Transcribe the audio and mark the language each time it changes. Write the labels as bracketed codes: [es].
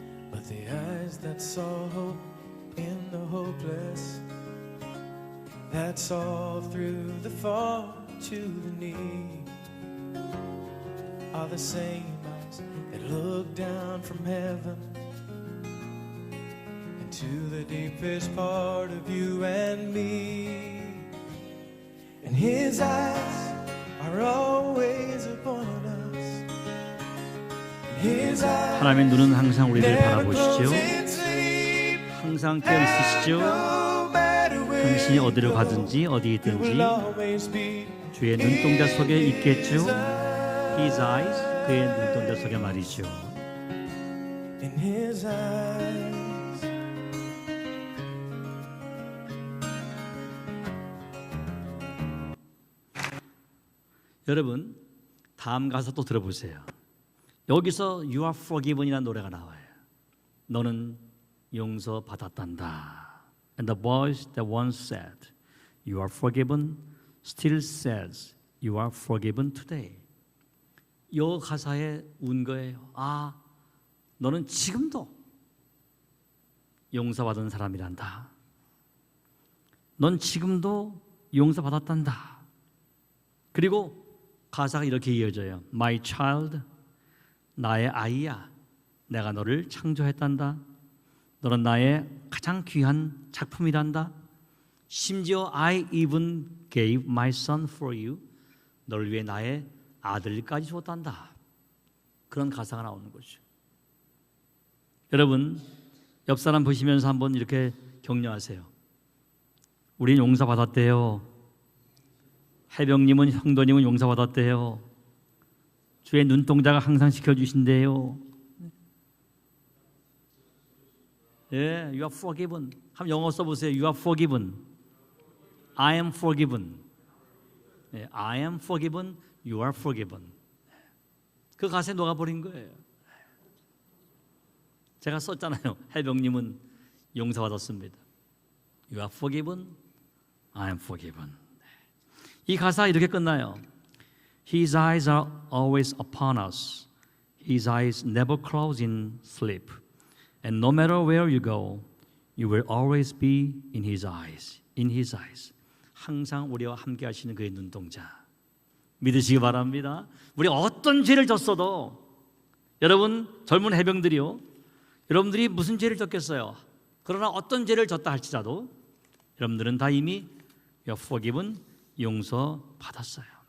[en] But the eyes that saw hope in the hopeless, that saw through the fall to the knee, are the same eyes that look down from heaven into the deepest part of you and me. And his eyes are always upon us. And his eyes [ko] 하나님의 눈은 항상 우리를 [en] never [ko] 바라보시죠. [en] close in sleep. [ko] 항상 깨어 있으시죠. [en] No matter where [ko] 당신이 [en] you [ko] 어디로 [en] go, [ko] 가든지 어디 [en] you [ko] 있든지 [en] will always be [ko] 주의 눈동자 속에 있겠죠. [en] his eyes. His eyes, [ko] 그의 눈동자 속에 말이죠. [en] In his eyes. [ko] 여러분, 다음 가사 또 들어보세요. 여기서 [en] You are forgiven [ko] 이라는 노래가 나와요. 너는 용서받았단다. [en] And the voice that once said You are forgiven still says You are forgiven today. [ko] 이 가사에 운 거예요. 아, 너는 지금도 용서받은 사람이란다. 넌 지금도 용서받았단다. 그리고 가사가 이렇게 이어져요. [en] My child, [ko] 나의 아이야. 내가 너를 창조했단다. 너는 나의 가장 귀한 작품이란다. 심지어 [en] I even gave my son for you. [ko] 너를 위해 나의 아들까지 줬단다. 그런 가사가 나오는 거죠. 여러분, 옆 사람 보시면서 한번 이렇게 격려하세요. 우린 용서받았대요. 해병님은, 형도님은 용서받았대요. 주의 눈동자가 항상 지켜주신대요. [en] 예, you are forgiven. [ko] 한번 영어 써보세요. [en] You are forgiven. I am forgiven. 예, I am forgiven. You are forgiven. [ko] 그 가사에 녹아버린 거예요. 제가 썼잖아요. 해병님은 용서받았습니다. [en] You are forgiven. I am forgiven. [ko] 이 가사 이렇게 끝나요. [en] His eyes are always upon us. His eyes never close in sleep. And no matter where you go, you will always be in His eyes. In His eyes. [ko] 항상 우리와 함께 하시는 그의 눈동자. 믿으시기 바랍니다. 우리 어떤 죄를 졌어도 여러분 젊은 해병들이요. 여러분들이 무슨 죄를 졌겠어요? 그러나 어떤 죄를 졌다 할지라도 여러분들은 다 이미 [en] You're forgiven, [ko] 용서받았어요.